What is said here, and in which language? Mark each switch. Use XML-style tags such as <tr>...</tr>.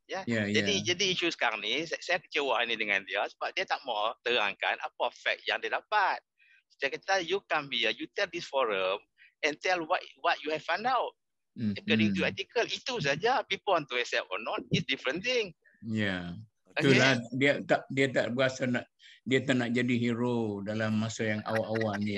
<ms>Jadi isu sekarang ni saya kecewa ini dengan dia sebab dia tak mau terangkan apa fact yang dia dapat. Dia kata</ms> <en>you come here, you tell this forum and tell what you have found out. According to article,</en> <ms>itu saja.</ms> <en>People want to accept or not is different thing.</en> <ms>Itulah dia tak berasa dia tak nak jadi hero dalam masa yang awal-awal ni.</ms>